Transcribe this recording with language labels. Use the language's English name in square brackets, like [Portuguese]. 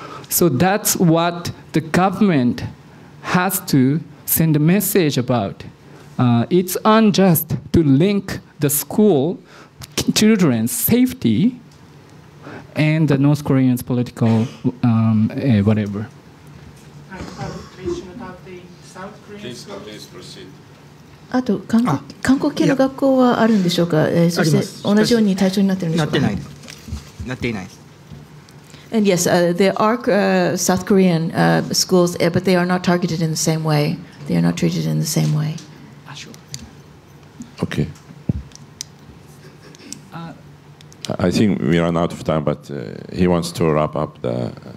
[English] So that's what the government has to send a message about. It's unjust to link the school children's safety and the North Koreans' political whatever. Please proceed. [Japanese] あと韓国系の学校はあるんでしょうか。そして同じように対象になっているんでしょうか。なっていないです。 [English] And yes, there are South Korean schools, but they are not targeted in the same way. They are not treated in the same way. Okay. I think we run out of time, but he wants to wrap up the